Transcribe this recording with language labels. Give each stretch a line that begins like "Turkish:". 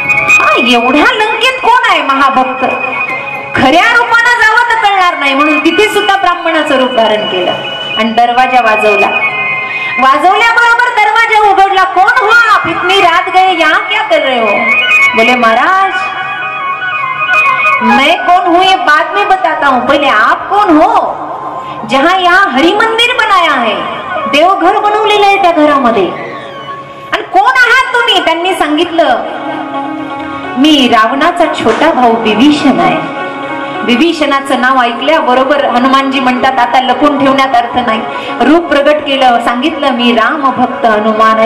Marathi: हा एवढ्या लंकेत कोण आहे महाभक्त, खऱ्या रूपानं जावं तर कळणार नाही, म्हणून तिथे सुद्धा ब्राह्मणाचं रूप धारण केलं आणि दरवाजा वाजवला. वाजवल्याबरोबर दरवाजा उघडला.
Hindi: कोण हो आप, इतनी रात गए यहाँ क्या कर रहे हो. बोले महाराज मैं कौन हूँ ये बाद में बताता हूँ, पहले आप कौन हो. जहाँ यहाँ हरि मंदिर बनाया है,
Marathi: देवघर बनवलेलं आहे त्या घरामध्ये, आणि कोण आहात तुम्ही. त्यांनी सांगितलं मी रावणाचा छोटा भाऊ विभीषण आहे. विभीषणाचं नाव ऐकल्या बरोबर हनुमानजी म्हणतात आता लपून ठेवण्यात अर्थ नाही, रूप प्रगट केलं, सांगितलं मी राम भक्त हनुमान.